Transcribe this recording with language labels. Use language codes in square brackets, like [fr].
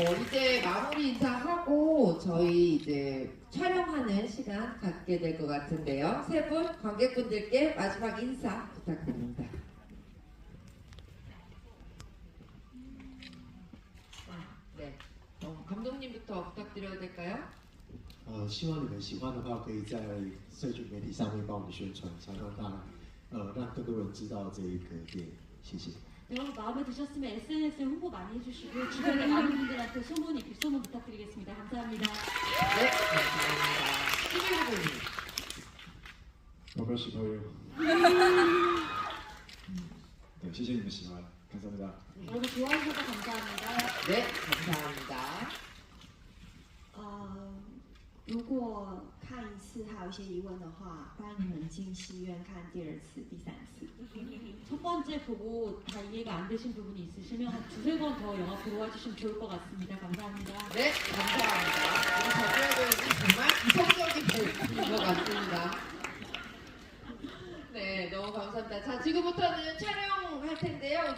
[ko] 이제 마무리 인사하고 저희 이제 촬영하는 시간 갖게 될 것 같은데요. 세 분 관객분들께 마지막 인사 부탁드립니다. 네, 감독님부터 부탁드려도 될까요? [zh] 希望你们喜欢的话，可以在社群媒体上面帮我们宣传，想让让更多人知道这一个电影。谢谢。 [ko] 여러분 마음에 드셨으면 SNS에 홍보 많이 해주시고 주변에 많은 분들한테 소문 부탁드리겠습니다. 감사합니다. 네, 감사합니다. 11분. [zh] 要不要喜欢哟？对，谢谢你们喜欢， [ko] 감사합니다。 여러분 좋아해주셔서 감사합니다. 네, 감사합니다. [zh] 如果看一次还有一些疑问的话，欢迎你们进戏院看第二次、第三次。 [ko] 첫 번째 보고 다 이해가 안 되신 부분이 있으시면 한 두세 번 더 영화 보러 와주시면 좋을 것 같습니다. 감사합니다. 네, 감사합니다. 우리 박주영 배우님 정말 이성적인 배우인 것 같습니다. 네, 너무 감사합니다. 자, 지금부터는 촬영할 텐데요.